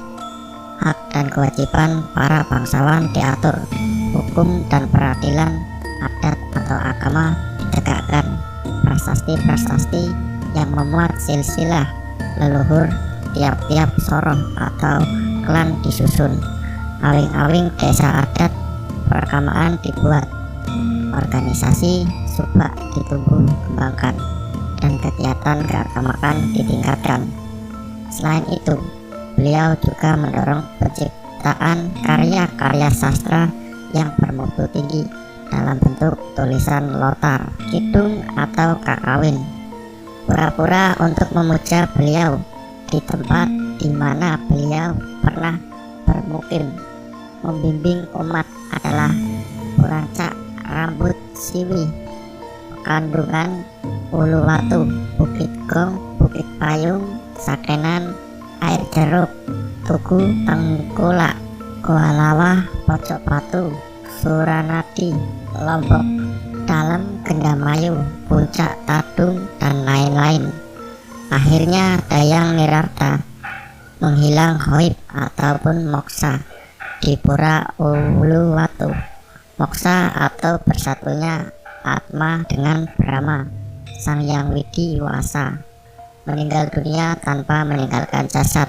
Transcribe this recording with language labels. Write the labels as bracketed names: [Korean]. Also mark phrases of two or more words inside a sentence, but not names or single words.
[Indonesian] Hak dan kewajiban para bangsawan diatur, hukum dan peradilan adat atau agama ditegakkan. Prasasti-prasasti yang memuat silsilah leluhur tiap-tiap soroh atau klan disusun. Awing-awing desa adat perkamaan dibuat. Organisasi subak ditumbuh kembangkan, dan kegiatan jabatan keagamakan ditingkatkan. Selain itu, beliau juga mendorong penciptaan karya-karya sastra yang bermutu tinggi dalam bentuk tulisan lotar, kidung, atau kakawin. Pura-pura untuk memuja beliau di tempat di mana beliau pernah bermukim membimbing umat adalah Purancak, Rambut Siwi, Kandungan, Uluwatu, Bukit Gong, Bukit Payung, Sakenan, Air Jeruk, Tugu Tengkulak, Goa Lawah, Pojok Batu, Suranadi, Lombok Dalam, Gendamayu, Puncak Tadung, dan lain-lain. Akhirnya Dayang Nirarta menghilang hoib ataupun moksa di Pura Uluwatu. Moksa atau bersatunya Atma dengan Brahma, Sang Yang Widi Wasa, meninggal dunia tanpa meninggalkan jasad.